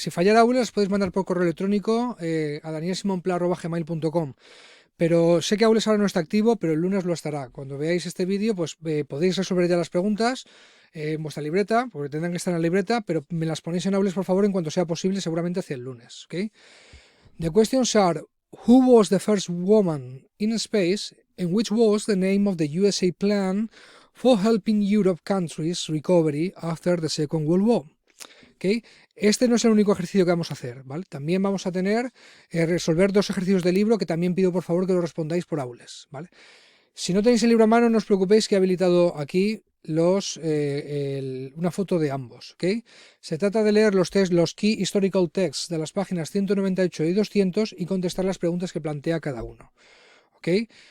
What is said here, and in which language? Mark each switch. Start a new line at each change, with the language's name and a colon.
Spanish: Si fallara aules podéis mandar por correo electrónico a danielsimonpla@gmail.com. Pero sé que aules ahora no está activo, pero el lunes lo estará. Cuando veáis este vídeo pues podéis resolver ya las preguntas en vuestra libreta, porque tendrán que estar en la libreta, pero me las ponéis en aules por favor en cuanto sea posible, seguramente hacia el lunes.
English: ¿Okay? The questions are: who was the first woman in space and which was the name of the USA plan for helping Europe countries recovery after the Second World War? ¿Okay?
Spanish: Este no es el único ejercicio que vamos a hacer, ¿vale? También vamos a tener resolver 2 ejercicios de libro que también pido por favor que lo respondáis por aules, ¿vale? Si no tenéis el libro a mano, no os preocupéis que he habilitado aquí una foto de ambos, ¿okay? Se trata de leer los Key Historical Texts de las páginas 198 y 200 y contestar las preguntas que plantea cada uno, ¿okay?